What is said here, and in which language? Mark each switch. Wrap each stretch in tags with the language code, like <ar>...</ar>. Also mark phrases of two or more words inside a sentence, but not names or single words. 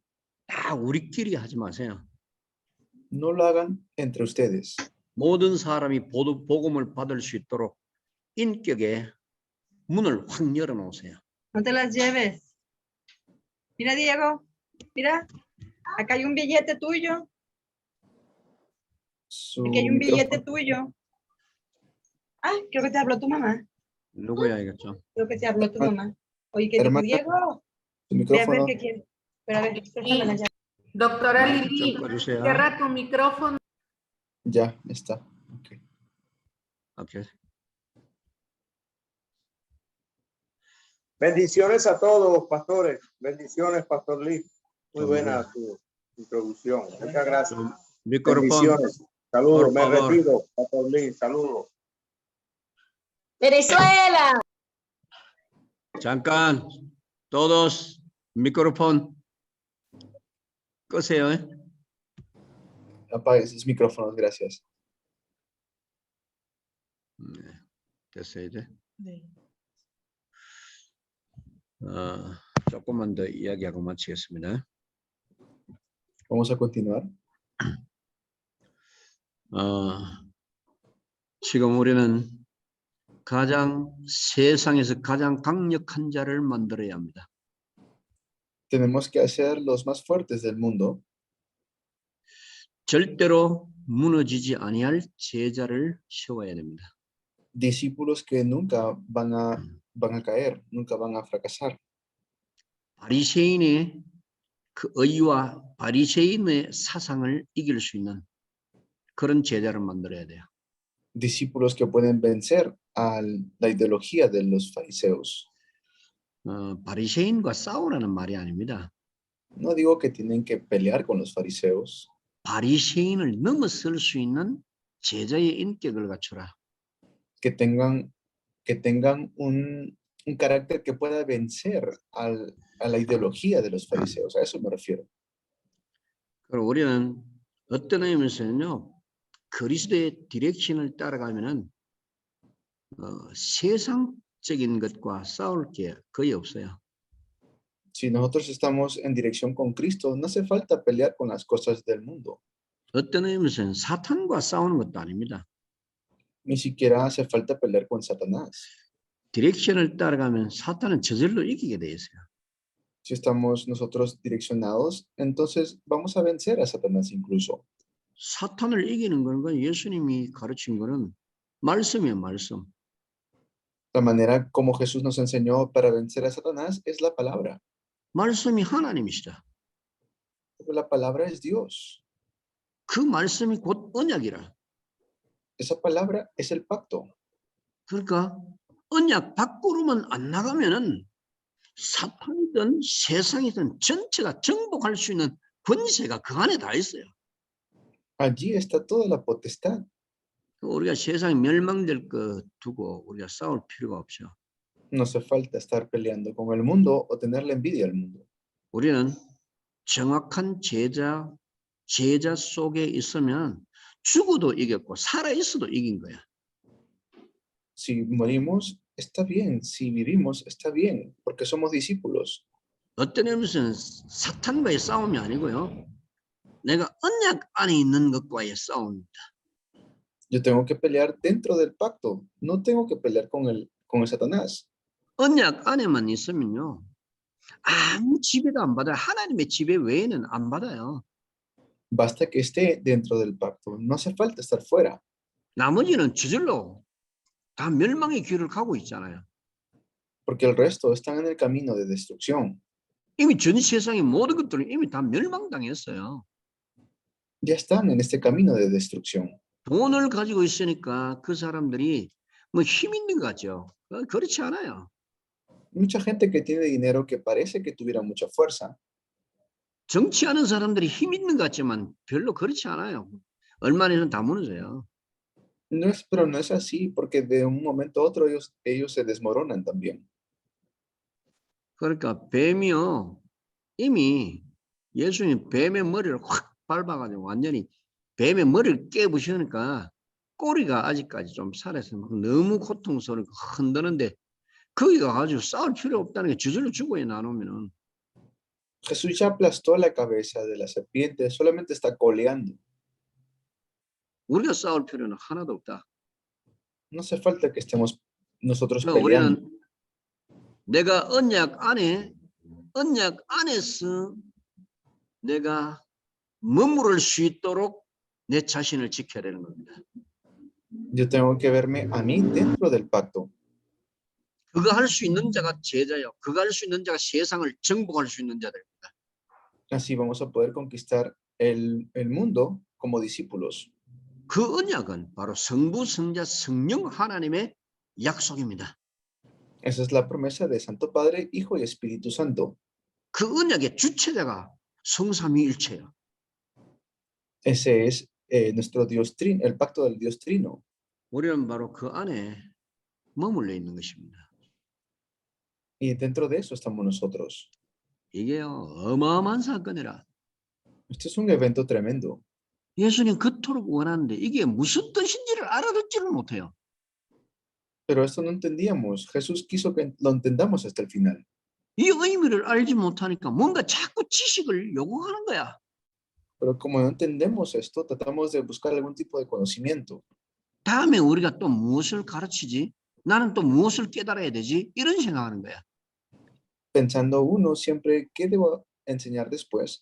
<ko>다 우리끼리 하지 마세요.</ko> <es>No lo hagan entre ustedes.</es> <ko>모든 사람이 복음을 받을 수 있도록 인격의 문을 확 열어놓으세요.</ko> <es>No te las lleves. Mira, Diego, mira, acá hay un billete tuyo. Su Aquí hay un billete micrófono. tuyo. Ah, creo que te habló tu mamá.</es> <ko>누구야 이거죠?</ko> <es>Creo que te habló tu mamá. Oye, ¿qué dijo Hermana, Diego? Su Ve a ver micrófono. qué quiere. Pero a ver, préstame la llave. Doctora Lili,</es> <ko>꺼주세요.</ko> <es>cierra tu micrófono. Ya está. Okay.</es> <ko>오케이.</ko> <es>Bendiciones a todos, pastores. Bendiciones, Pastor Lee. Muy buena tu introducción. Muchas gracias.</es> <ko>미끄러폰.</ko> <es>Bendiciones. Saludos. Me Por favor. retiro, Pastor Lee. Saludos. Venezuela.</es> <ko>잠깐. todos 미크로폰 끄세요.</ko> <es>Apague sus micrófonos, gracias.</es> <ko>네, 됐어요 이제. 네. 조금만 더 이야기하고 마치겠습니다.</ko> <es>Vamos a continuar.</es> <ko>지금 우리는 세상에서 가장 강력한 자를 만들어야 합니다.</ko> <es>Tenemos que hacer los más fuertes del mundo.</es> <ko>절대로 무너지지 아니할 제자를 세워야 됩니다.</ko> <es>Discípulos que nunca van a caer, nunca van a fracasar.</es> <ko>바리새인의 그 의와 바리새인의 사상을 이길 수 있는 그런 제자를 만들어야 돼요.</ko> <es>Discípulos que pueden vencer a la ideología de los fariseos.</es> <ko>바리새인과 싸우라는 말이 아닙니다.</ko> <es>No digo que tienen que pelear con los fariseos.</es> <ko>바리새인을 넘어설 수 있는 제자의 인격을 갖추라.</ko> <es>Que tengan un carácter que pueda vencer a la ideología de los fariseos. A eso me refiero.</es> <ko>그리고 우리는 어떤 의미에서는요, 그리스도의 디렉션을 따라가면은 세상적인 것과 싸울 게 거의 없어요.</ko> <es>Si nosotros estamos en dirección con Cristo, no hace falta pelear con las cosas del mundo.</es> <ko>어떤 의미에서는 사탄과 싸우는 것도 아닙니다.</ko> <es>Ni siquiera hace falta pelear con Satanás.</es> <ko>디렉션을 따라가면 사탄은 저절로 이기게 돼 있어요.</ko> <es>Si estamos nosotros direccionados, entonces vamos a vencer a Satanás incluso.</es> <ko>사탄을 이기는 건 예수님이 가르친 거는 말씀이에요, 말씀.</ko> <es>La manera como Jesús nos enseñó para vencer a Satanás es la palabra.</es> <ko>말씀이 하나님이시다.</ko> <es>Porque la palabra es Dios.</es> <ko>그 말씀이 곧 언약이라.</ko> <es>Esa palabra es el pacto.</es> <ko>그러니까 언약 밖으로만 안 나가면은 사탄이든 세상이든 전체가 정복할 수 있는 권세가 그 안에 다 있어요.</ko> <es>Allí está toda la potestad.</es> <ko>우리가 세상이 멸망될 거 두고 우리가 싸울 필요가 없죠.</ko> <es>No hace falta estar peleando con el mundo o tenerle envidia al mundo.</es> <ko>우리는 정확한 제자 속에 있으면 죽어도 이겼고 살아 있어도 이긴 거야.</ko> <es>Si morimos, está bien. Si vivimos, está bien. Porque somos discípulos.</es> <ko>어떤 의미에서는 사탄과의 싸움이 아니고요. 내가 언약 안에 있는 것과의 싸움입니다.</ko> <es>Yo tengo que pelear dentro del pacto. No tengo que pelear con el Satanás.</es> <ko>언약 안에만 있으면요. 아무 지배도 안 받아요. 하나님의 지배 외에는 안 받아요.</ko> <es>Basta que esté dentro del pacto. No hace falta estar fuera.</es> <ko>나머지는 저절로 다 멸망의 길을 가고 있잖아요.</ko> <es>Porque el resto están en el camino de destrucción.</es> <ko>이미 전 세상의 모든 것들은 이미 다 멸망당했어요.</ko> <es>Ya están en este camino de destrucción.</es> <ko>돈을 가지고 있으니까 그 사람들이 뭐 힘 있는 것 같죠. 그렇지 않아요.</ko> <es>Mucha gente que tiene dinero que parece que tuviera mucha fuerza.</es> <ko>정치하는 사람들이 힘 있는 것 같지만 별로 그렇지 않아요. 얼마 안에는 다 무너져요.</ko> <es>Pero no es así, porque de un momento a otro ellos se desmoronan también.</es> <ko>그러니까 뱀이요. 이미 예수님 뱀의 머리를 확 밟아가지고 완전히 뱀의 머리를 깨부시니까 꼬리가 아직까지 좀 살아있어요. 너무 고통스럽고 흔드는데 거기가 아주 싸울 필요 없다는 게 저절로 죽어요. 나누면은.</ko> <es>Jesús ya aplastó la cabeza de la serpiente, solamente está coleando.</es> <ko>우리가 싸울 필요는 하나도 없다.</ko> <es>No hace falta que estemos nosotros</es> <ko>그러니까</ko> <es>peleando.</es> <ko>우리는 내가 언약 안에서 내가 머무를 수 있도록 내 자신을 지켜야 되는 겁니다.</ko> <es>Yo tengo que verme a mí dentro del pacto.</es> <ko>그거 할 수 있는 자가 제자요. 그거 할 수 있는 자가 세상을 정복할 수 있는 자들입니다.</ko> <es>Así vamos a poder conquistar el mundo como discípulos.</es> <ko>그 언약은 바로 성부, 성자, 성령 하나님의 약속입니다.</ko> <es>Esa es la promesa de Santo Padre, Hijo y Espíritu Santo.</es> <ko>그 언약의 주체자가 성삼위일체예요.</ko> <es>Ese es nuestro Dios Trino, el pacto del Dios Trino.</es> <ko>우리는 바로 그 안에 머물러 있는 것입니다.</ko> <es>Y dentro de eso estamos nosotros.</es> <ko>이게 어마어마한 사건이라.</ko> <es>Este es un evento tremendo.</es> <ko>예수님 그토록 원하는데 이게 무슨 뜻인지를 알아듣지를 못해요.</ko> <es>Pero esto no entendíamos. Jesús quiso que lo entendamos hasta el final.</es> <ko>이 의미를 알지 못하니까 뭔가 자꾸 지식을 요구하는 거야.</ko> <es>Pero como no entendemos esto, tratamos de buscar algún tipo de conocimiento.</es> <ko>다음에 우리가 또 무엇을 가르치지? 나는 또 무엇을 깨달아야 되지? 이런 생각하는 거야.</ko> <es>Pensando uno siempre, ¿qué debo enseñar después?</es>